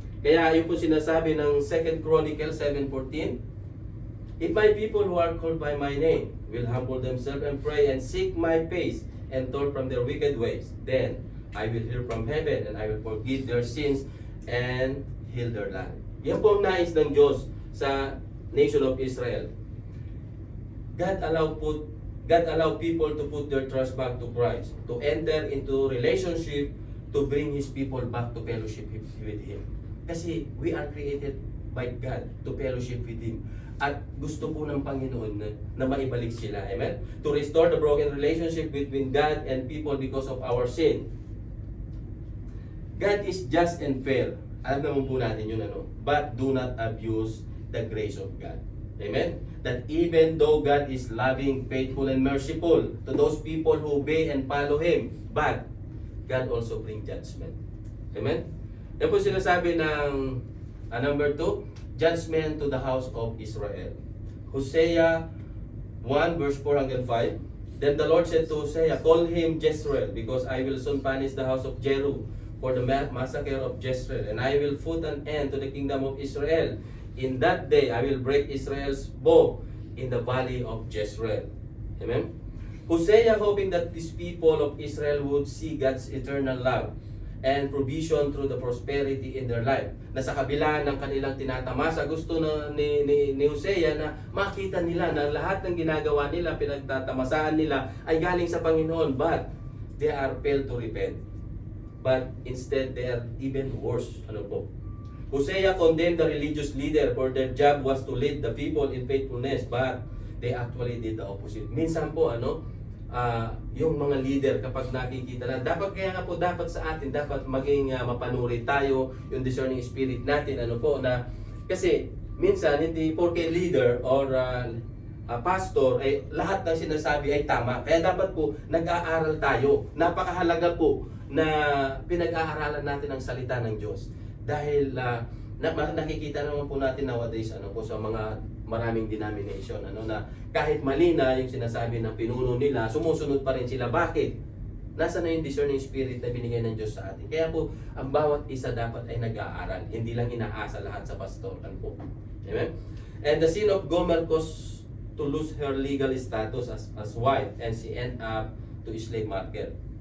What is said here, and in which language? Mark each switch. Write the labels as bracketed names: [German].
[Filipino] Kaya yun po sinasabi ng [English] 2 Chronicles 7:14, if my people who are called by my name will humble themselves and pray and seek my face and turn from their wicked ways, then I will hear from heaven and I will forgive their sins and heal their land. [Filipino] Yan po ang nais ng Diyos sa nation of Israel. [English] God allow people to put their trust back to Christ, to enter into relationship, to bring His people back to fellowship with Him. Kasi we are created by God to fellowship with Him. [Filipino] At gusto po ng Panginoon na maibalik sila. Amen? [English] To restore the broken relationship between God and people because of our sin. God is just and fair. [Filipino] Alam naman po natin yun, [English] but do not abuse the grace of God. Amen? That even though God is loving, faithful, and merciful to those people who obey and follow Him, but God also brings judgment. Amen? [Filipino] Yan po sinasabi ng [English] number 2, judgment to the house of Israel. [Filipino] Hosea 1 verse 4 hanggang 5. [English] Then the Lord said to Hosea, call him Jezreel, because I will soon punish the house of Jeru for the massacre of Jezreel, and I will put an end to the kingdom of Israel. In that day, I will break Israel's bow in the valley of Jezreel. Amen? Hosea hoping that these people of Israel would see God's eternal love and provision through the prosperity in their life. [Filipino] Na sa kabila ng kanilang tinatamasa, gusto ni Hosea na makita nila na lahat ng ginagawa nila, pinagtatamasaan nila ay galing sa Panginoon, [English] but they are failed to repent. But instead, they are even worse. [Filipino] Ano po? [English] Hosea condemned the religious leader for their job was to lead the people in faithfulness, but they actually did the opposite. [Filipino] Minsan po, yung mga leader kapag nakikita na, kaya nga po dapat sa atin, dapat maging mapanuri tayo, yung discerning spirit natin, kasi minsan, hindi porke leader or pastor, ay lahat ng sinasabi ay tama. Kaya dapat po, nag-aaral tayo. Napakahalaga po na pinag-aaralan natin ang salita ng Diyos. Dahil nakikita naman po natin nowadays po sa mga maraming denomination na kahit mali na yung sinasabi ng pinuno nila, sumusunod pa rin sila. Bakit? Nasa na yung discerning spirit na binigay ng Diyos sa atin. Kaya po, ang bawat isa dapat ay nag-aaral. Hindi lang inaasa lahat sa pastor. Po. Amen? [English] And the sin of Gomer caused to lose her legal status as wife, and she end up to slave market.